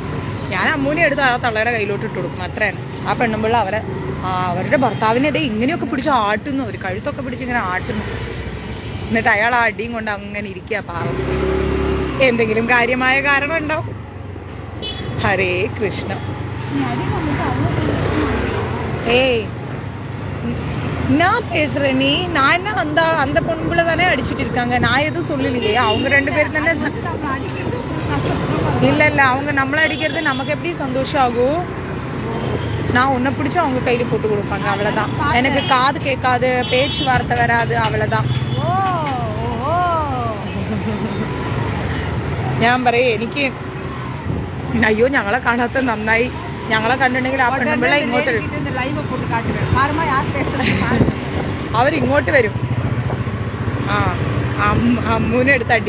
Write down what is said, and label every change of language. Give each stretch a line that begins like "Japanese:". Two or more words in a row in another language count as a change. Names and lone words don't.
Malayalam: ഞാൻ അമ്മൂനെ എടുത്ത് ആ തള്ളയുടെ കയ്യിലോട്ട് ഇട്ട് കൊടുക്കും, അത്രയാണ്. ആ പെണ്ണുമ്പിള്ള അവരുടെ ഭർത്താവിനെ ഇങ്ങനെയൊക്കെ പിടിച്ച് ആട്ടുന്നു, അവർ കഴുത്തൊക്കെ പിടിച്ച് ഇങ്ങനെ ആട്ടുന്നു. എന്നിട്ട് അയാൾ ആ അടിയും കൊണ്ട് അങ്ങനെ ഇരിക്കുക പാവം. എന്തെങ്കിലും കാര്യമായ കാരണം ഉണ്ടാവും. ഹരേ കൃഷ്ണ.
Tamil: ஏய் நான் பேசுறேன், நான் என்ன அந்த பொண்ணுல தானே அடிச்சுட்டு இருக்காங்க, நான் எதுவும் சொல்லலையே. அவங்க 2 பேரும் தானே. இல்ல அவங்க நம்மள அடிக்கிறது நமக்கு எப்படி சந்தோஷம் ஆகும்? நான் உன்னை பிடிச்சி அவங்க கையில போட்டு கொடுப்பாங்க, அவ்வளவுதான். எனக்கு காது கேட்காது, பேச்சு வார்த்தை வராது, அவ்வளவுதான்.
Malayalam: ഞാൻ പറയേ, എനിക്ക് അയ്യോ ഞങ്ങളെ കാണാത്ത നന്നായി. ഞങ്ങളെ കണ്ടിട്ടുണ്ടെങ്കിൽ ആ പെണ്ണുമ്പിള്ള ഇങ്ങോട്ട് വരും, അവരിങ്ങോട്ട് വരും. അമ്മൂനെ എടുത്ത് അടി.